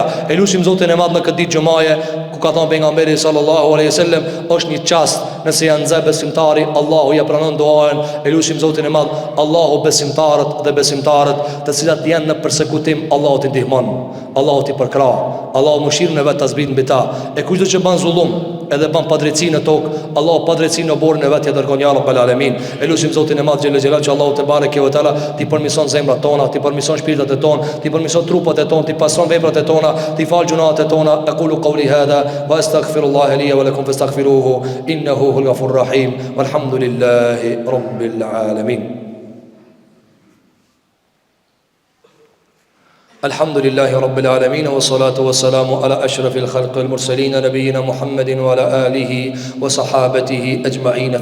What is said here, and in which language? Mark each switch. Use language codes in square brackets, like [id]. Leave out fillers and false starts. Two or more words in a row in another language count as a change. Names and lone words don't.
[sq] Elusim Zotin e madh në këtë ditë xumaje, ku ka thënë pejgamberi [ar] صلى الله عليه وسلم, [sq] është një çast nëse janë zë besimtari, Allahu ja pranon duan. Elusim Zotin e madh, Allahu besimtarët dhe besimtarët të cilat janë në përsekutim, Allahu t'i ndihmon, Allahu t'i përkrah, Allahu mëshirën e vet ta zbrit mbi ta. E kushdo që bën zullum edhe bën padrejti në tokë, Allahu padrejti në borën e vet ja dërgon [ar] يا رب العالمين. [sq] Elusim Zotin e madh [ar] جل جلاله, [sq] që Allahu [ar] تبارك وتعالى [sq] t'i përmirëson zemrat tona, t'i përmirëson shpirtat e tona, t'i përmirëson trupat e tona, t'i pastron veprat e tona, t'i fal gjunat e tona. [ar] أقول قولي هذا وأستغفر الله لي ولكم فاستغفروه إنه هو الغفور الرحيم. والحمد لله رب العالمين. الحمد لله رب العالمين والصلاة والسلام على أشرف الخلق والمرسلين نبينا محمد وعلى آله وصحابته أجمعين.